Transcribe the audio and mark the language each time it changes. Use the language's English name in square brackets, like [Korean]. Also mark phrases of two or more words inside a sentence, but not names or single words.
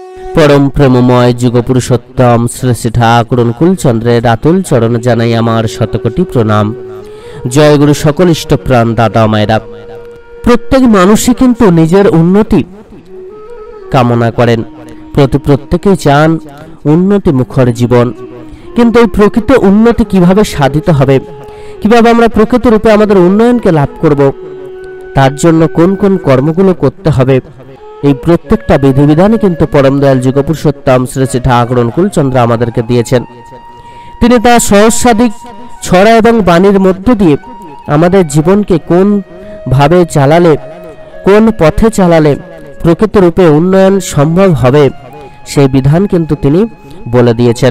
[Bangla] পরম প্রেমময় যুগপুরুষোত্তম শ্রী শ্রী ঠাকুর অনুকূলচন্দ্রের অতুল চরণ জানাই আমার শতকোটি প্রণাম। জয় গুরু সকল ইষ্টপ্রাণ দাদা মায়েরা। প্রত্যেক মানুষই কিন্তু নিজের উন্নতি কামনা করেন, প্রত্যেকেই চান উন্নতি মুখর জীবন। किन्तु এই প্রকৃত উন্নতি কিভাবে সাধিত হবে, কিভাবে আমরা প্রকৃত রূপে আমাদের উন্নয়নকে লাভ করব, তার জন্য কোন কোন কর্মগুলো করতে হবে, এই প্রত্যেকটা বিধিবিধানই কিন্তু পরম দয়াল যুগপুরুষোত্তম শ্রী শ্রী ঠাকুর অনুকূলচন্দ্র আমাদেরকে দিয়েছেন। তিনি তার সহস্রাধিক ছড়া এবং বাণীর মধ্য দিয়ে আমাদের জীবনকে কোন ভাবে চালালে, কোন পথে চালালে প্রকৃত রূপে উন্নয়ন সম্ভব হবে, সেই বিধান কিন্তু তিনি বলে দিয়েছেন।